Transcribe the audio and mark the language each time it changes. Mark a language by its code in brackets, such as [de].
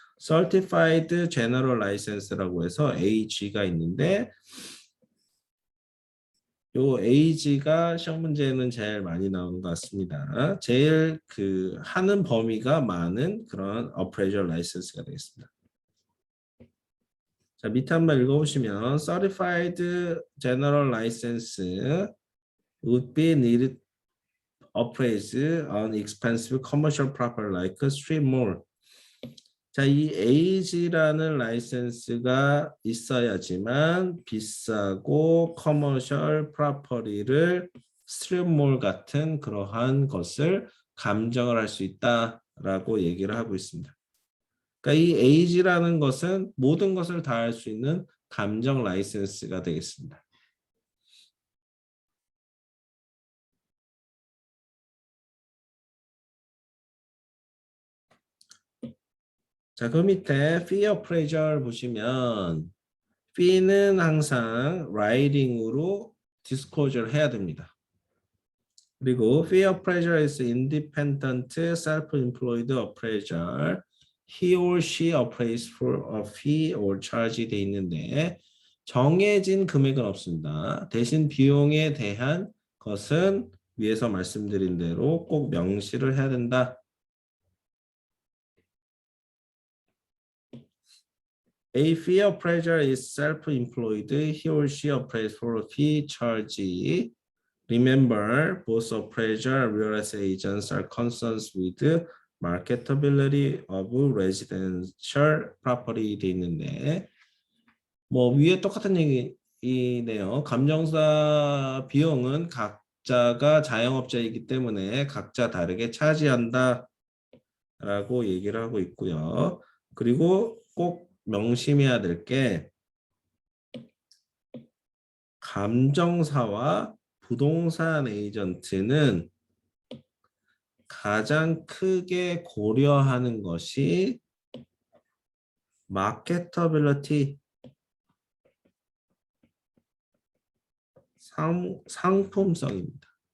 [ko] Certified General License라고 해서 AG가 있는데 요 AG가 시험 문제는 제일 많이 나오는 것 같습니다. 제일 그 하는 범위가 많은 그런 appraisal license가 되겠습니다. 자, 밑에 한번 읽어보시면 [en] Certified General License would be needed appraise on expensive commercial property like street mall. [ko] 자, 이 AG라는 라이센스가 있어야지만 비싸고 커머셜 프로퍼리를 스트립몰 같은 그러한 것을 감정을 할 수 있다라고 얘기를 하고 있습니다. 그러니까 이 AG라는 것은 모든 것을 다 할 수 있는 감정 라이센스가 되겠습니다. 자, 그 밑에 fee appraisal 보시면 fee는 항상 writing으로 disclosure를 해야 됩니다. 그리고 [en] fee appraiser is independent self-employed appraiser. He or she appraise for a fee or charge [ko] 돼 있는데 정해진 금액은 없습니다. 대신 비용에 대한 것은 위에서 말씀드린 대로 꼭 명시를 해야 된다. [en] A fee appraiser is self-employed. He or she appraise for a fee charge. Remember, both appraiser and real estate agents are concerned with marketability of residential property [ko] 돼 있는데 뭐 위에 똑같은 얘기네요. 감정사 비용은 각자가 자영업자이기 때문에 각자 다르게 차지한다 라고 얘기를 하고 있고요. 그리고 꼭 명심해야 될 게 감정사와 부동산 에이전트는 가장 크게 고려하는 것이 마케터빌리티, 상품성입니다.